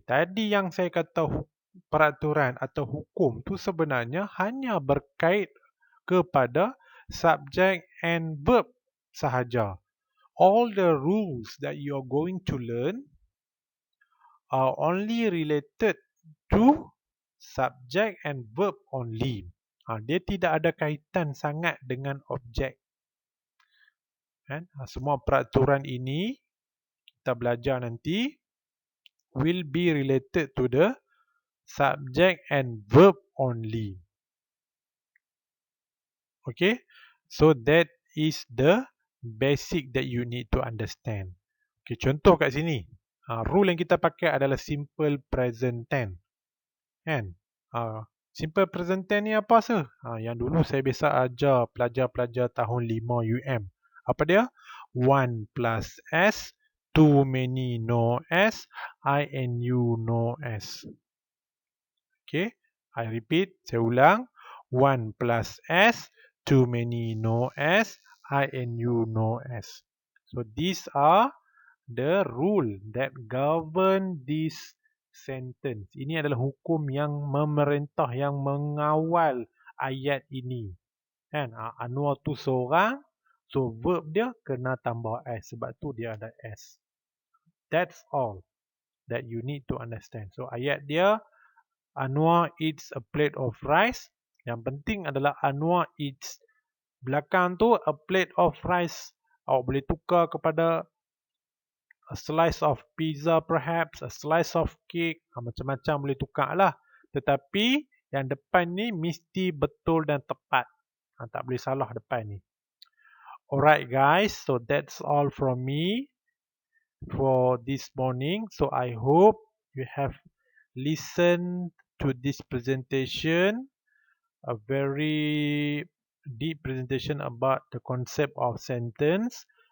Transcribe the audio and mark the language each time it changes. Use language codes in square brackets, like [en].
[ms] Tadi yang saya kata peraturan atau hukum tu sebenarnya hanya berkait kepada subjek and verb sahaja. [en] All the rules that you are going to learn are only related to subject and verb only. [ms] Dia tidak ada kaitan sangat dengan objek. Semua peraturan ini kita belajar nanti [en] will be related to the subject and verb only. Okay, so that is the basic that you need to understand. [ms] Okay, contoh kat sini. Rule yang kita pakai adalah simple present tense. Kan? Simple present tense ni apa sah? Yang dulu saya biasa ajar pelajar-pelajar tahun 5 UM. Apa dia? [en] 1 plus S, too many no S, INU no S. Okay, I repeat, [ms] saya ulang. [en] 1 plus S, too many no S, INU no S. So these are the rule that govern this sentence. [ms] Ini adalah hukum yang memerintah, yang mengawal ayat ini. Kan? Anwar tu seorang, so verb dia kena tambah S. Sebab tu dia ada S. [en] That's all that you need to understand. So [ms] ayat dia, [en] Anwar eats a plate of rice. [ms] Yang penting adalah Anwar eats. Belakang tu a plate of rice. Awak boleh tukar kepada [en] a slice of pizza perhaps, a slice of cake. [ms] Macam-macam boleh tukar lah. Tetapi yang depan ni mesti betul dan tepat. Tak boleh salah depan ni. [en] Alright guys, so that's all from me for this morning. So I hope you have listened to this presentation, a very deep presentation about the concept of sentence.